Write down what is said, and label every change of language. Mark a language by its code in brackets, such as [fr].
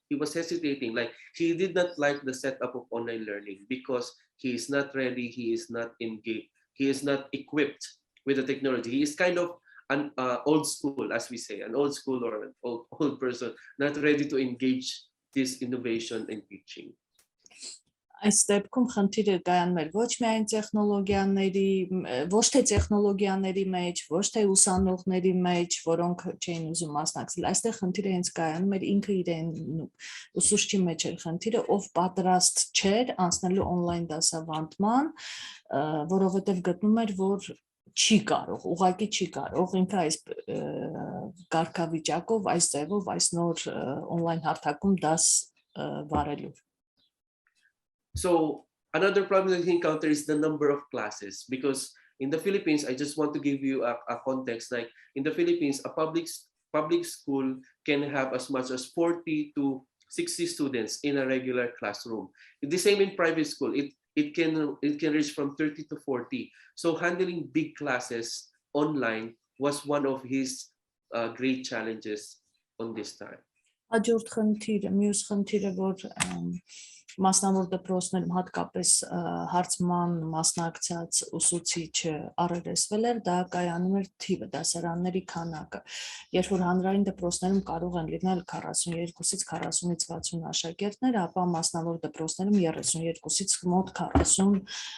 [en] Like, he did not like the setup of online learning because he is not ready. He is not engaged. He is not equipped with the technology. He is kind of an old school, as we say, an old school or an old person, not ready to engage this innovation and teaching. [hy] Այս դեպքում խնդիրը կայանում էր ոչ միայն տեխնոլոգիաների, ոչ թե տեխնոլոգիաների մեջ, ոչ թե ուսանողների մեջ, որոնք չէին ուզում մասնակցել, այստեղ խնդիրը հենց կայանում էր ինքը իրեն ուսուցչի մեջ էր խնդիրը, ով պատրաստ չէր անցնելու on-line դասավանդման, որովհետև գտնում էր, որ չի կարող, ուղղակի չի կարող ինքը այս կարգավիճակով, այս ձևով, այս նոր on-line հարթակում դաս վարելու։ [en] So another problem that he encounters is the number of classes, because in the Philippines, I just want to give you a context. Like in the Philippines, a public school can have as much as 40 to 60 students in a regular classroom. The same in private school, it can reach from 30 to 40. So handling big classes online was one of his great challenges on this time. [hy] Հաջորդ խնդիրը, մյուս խնդիրը, որ մասնավոր դպրոցներում հատկապես հարցման մասնակցած ուսուցիչը առերեսվել էր, դա կայանում էր թիվը, դասարանների քանակը։ Երբ որ հանրային դպրոցներում կարող են լինել 42-ից 40-ից 60 աշակերտներ, ապա մասնավոր դպրոցներում 32-ից մոտ 40